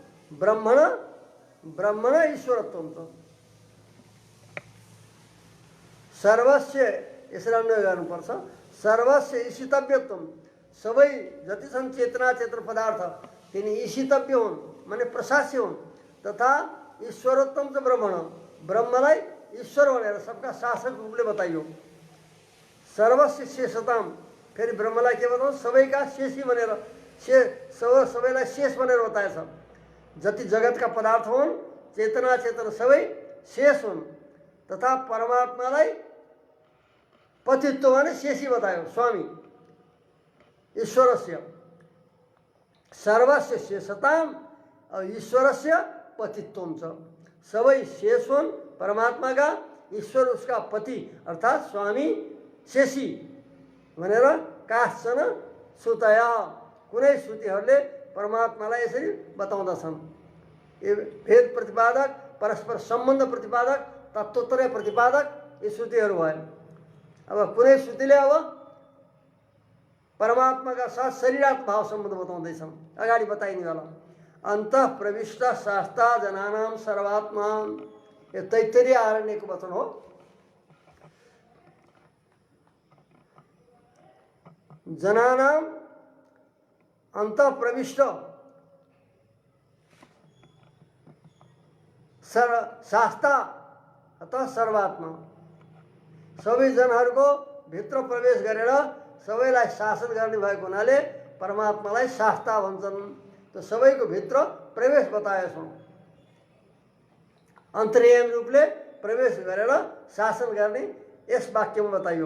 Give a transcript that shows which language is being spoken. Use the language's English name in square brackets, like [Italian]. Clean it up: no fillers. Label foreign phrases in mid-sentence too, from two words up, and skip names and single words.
[Sanskrit] ब्रह्मण ईश्वरत्वम [Nepali] छ। सर्वस्य, यसरी अन्वय गर्नुपर्छ। [Sanskrit] सर्वस्य ईशितव्यत्वम, [Nepali] सबै जति छन् चेतना चेतन पदार्थ तिनी ईशितव्य हुन्, माने प्रशास्य हुन्, [Sanskrit] तथा ईश्वरोत्तम च ब्रह्मण, [Nepali] ब्रह्मलाई ईश्वर भनेर सबका शासक रूपले बताइयो। [Sanskrit] सर्वस्य शेषताम, [Nepali] फेरि ब्रह्मलाई के बताउँ? सबैका शेषी भनेर, सबैलाई शेष भनेर बताएछ। जति जगतका पदार्थ हुन् चेतना चेतन सबै शेष हुन्, तथा परमात्मालाई पतित्व माने शेषी बतायो, [Sanskrit] स्वामी ईश्वरस्य। सर्वस्य शेषताम और ईश्वरस्य पतित्वम [Nepali] छ, सबै शेष हुन् परमात्माका, ईश्वर उसका पति अर्थात् स्वामी शेषी भनेर [Sanskrit] काश्चन श्रुतया, [Nepali] कुनै श्रुतिहरूले परमात्मालाई यसरी बताउँदछन्। यो भेद प्रतिपादक, परस्पर सम्बन्ध प्रतिपादक, तत्त्वत्रय प्रतिपादक यी श्रुतिहरू भए। अब कुनै श्रुतिले अब परमात्माका साथ शरीरात्म भाव सम्बन्ध बताउँदैछन्। अगाडि बताइनेवाला [Sanskrit] अन्तः प्रविष्ट शास्ता जनानां सर्वात्मा, [Nepali] यो तैत्तिरीय आरण्यको वचन हो। [Sanskrit] जनानां अन्तः प्रविष्ट शास्ता अतः सर्वात्मा, [Nepali] सबै जनहरूको भित्र प्रवेश गरेर सबैलाई शासन गर्ने भएको हुनाले परमात्मालाई शास्ता भन्छन्। त सबैको भित्र प्रवेश बताएछौँ, अन्तर्यामी रूपले प्रवेश गरेर शासन गर्ने यस वाक्यमा बताइयो।